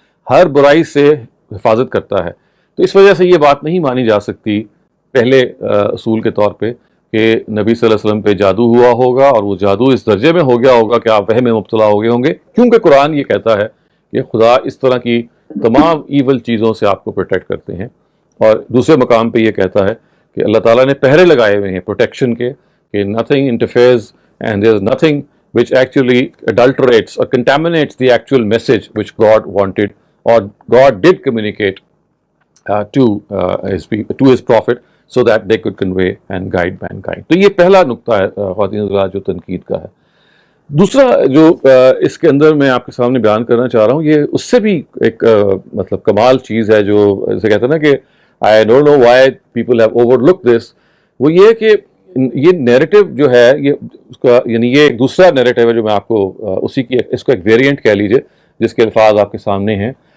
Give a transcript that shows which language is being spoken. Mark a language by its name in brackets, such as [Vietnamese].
[Urdu] ہر برائی سے حفاظت کرتا ہے. تو اس وجہ سے یہ بات نہیں مانی جا سکتی پہلے اصول کے طور پہ کہ نبی صلی اللہ علیہ وسلم پہ جادو ہوا ہوگا اور وہ جادو اس درجے میں ہو گیا ہوگا کہ آپ وہم میں مبتلا ہو گئے ہوں گے، کیونکہ قرآن یہ کہتا ہے کہ خدا اس طرح کی تمام ایول چیزوں سے آپ کو پروٹیکٹ کرتے ہیں. اور دوسرے مقام پہ یہ کہتا ہے کہ اللہ تعالیٰ نے پہرے لگائے ہوئے ہیں پروٹیکشن کے کہ [English] nothing interferes and there is nothing which actually adulterates or contaminates the actual message which God wanted or God did communicate to his prophet so that they could convey and guide mankind. [Urdu] تو یہ پہلا نقطہ ہے خواتین حضرات جو تنقید کا ہے. دوسرا جو اس کے اندر میں آپ کے سامنے بیان کرنا چاہ رہا ہوں، یہ اس سے بھی ایک مطلب کمال چیز ہے جو جیسے کہتے ہیں نا کہ [English] I don't know why people have overlooked this. [Urdu] وہ یہ کہ یہ نیریٹو جو ہے یہ اس کا یعنی یہ ایک دوسرا نیریٹو ہے جو میں آپ کو اسی کی اس کو ایک ویریئنٹ کہہ لیجئے جس کے الفاظ آپ کے سامنے ہیں.